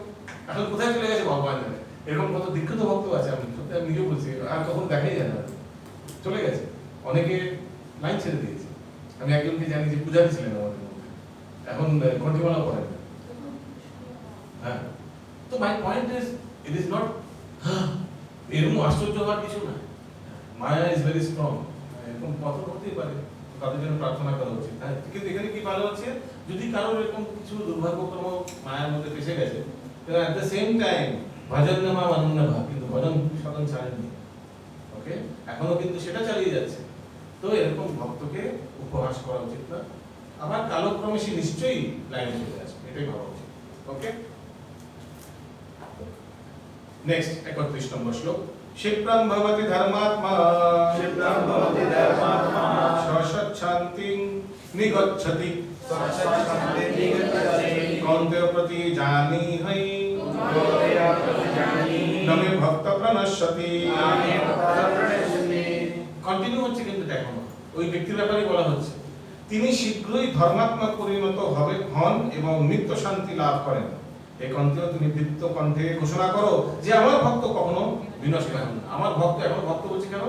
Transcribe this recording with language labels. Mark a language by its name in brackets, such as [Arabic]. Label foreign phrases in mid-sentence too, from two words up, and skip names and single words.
[Bangla] এখন কোথায় চলে গেছে ভগবান জানে। এরকম কত দীক্ষিত ভক্ত আছে, আমি সত্যি আমি নিজেও বলছি, আর কখনো দেখাই যায় না, চলে গেছে। অনেকে লাইন ছেড়ে দিয়েছে। আমি একজনকে জানি যে পূজারী ছিলেন আমাদের মধ্যে, এখন কন্টিমালা করেন। হ্যাঁ, তো [English] my point is it is not [Bangla] এরকম আশ্চর্য হওয়ার কিছু না। মায়া [English] is very strong, [Bangla] এরকম পতন হতেই পারে, তাদের জন্য প্রার্থনা করা উচিত। হ্যাঁ, কিন্তু এখানে কি ভালো হচ্ছে, যদি কারোর এরকম কিছু দুর্ভাগ্যক্রম মায়ার মধ্যে ফেসে গেছে, [English] at the same time [Bangla] ভজন নামা অনন্য ভাব, কিন্তু ভজন সাধন ছাড়েননি, ওকে, এখনো কিন্তু সেটা চালিয়ে যাচ্ছে। তো এরকম ভক্তকে উপহাস করা উচিত না। আবার কালক্রমে সে নিশ্চয়ই লাইনে চলে আসবে, এটাই ভাবা উচিত। ওকে, নেক্সট 31 নম্বর শ্লোক। [Sanskrit] क्षिप्रं भवति धर्मात्मा सशच्छान्तिं निगच्छति कौन्तेय प्रति जानीहि न मे भक्त प्रणश्यति। [Bangla] কন্টিনিউ হচ্ছে কিন্তু দেখো ওই ব্যক্তির ব্যাপারে বলা হচ্ছে, তিনি শীঘ্রই ধর্মাত্মা পরিণত হন এবং নিত্য শান্তি লাভ করেন। এই কণ্ঠে তুমি বৃত্ত কণ্ঠে ঘোষণা করো যে আমার ভক্ত কখনো বিনষ্ট হন না। আমার ভক্ত এখন ভক্ত বলছি কেন?